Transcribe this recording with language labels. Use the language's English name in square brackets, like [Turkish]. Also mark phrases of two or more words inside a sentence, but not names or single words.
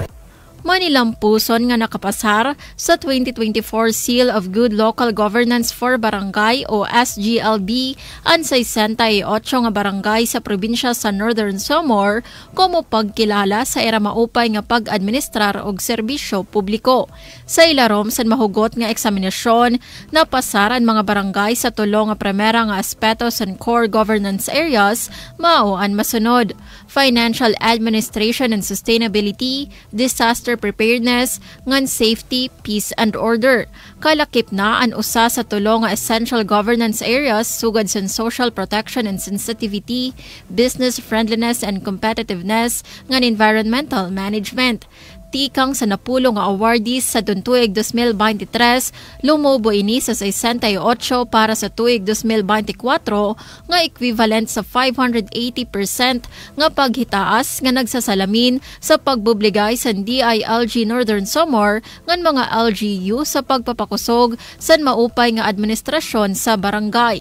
[Waray] Manilampuson nga nakapasar sa 2024 Seal of Good Local Governance for Barangay o SGLB ang 68 nga barangay sa probinsya sa Northern Samar como pagkilala sa era maupay nga pag-administrar og serbisyo publiko. Sa ilarom sa mahugot nga eksaminasyon, napasaran mga barangay sa tulo nga primera nga aspeto sa [English] core governance areas [Waray] mao ang masunod: [English] financial administration and sustainability, disaster preparedness, ngan safety, peace and order. [Waray] Kalakip na ang usa sa tulo nga [English] essential governance areas [Waray] sugad sa [English] social protection and sensitivity, business friendliness and competitiveness, [Waray] ngan [English] environmental management. [Waray] tikang sa napulong nga awardees sa tuig 2023, lumobo ini sa 68 para sa tuig 2024 nga equivalent sa 580% nga paghitaas nga [Filipino] nagsasalamin sa pagbubligay [Waray] sa DILG Northern Samar ngan mga LGU sa pagpapakusog sa maupay nga administrasyon sa barangay.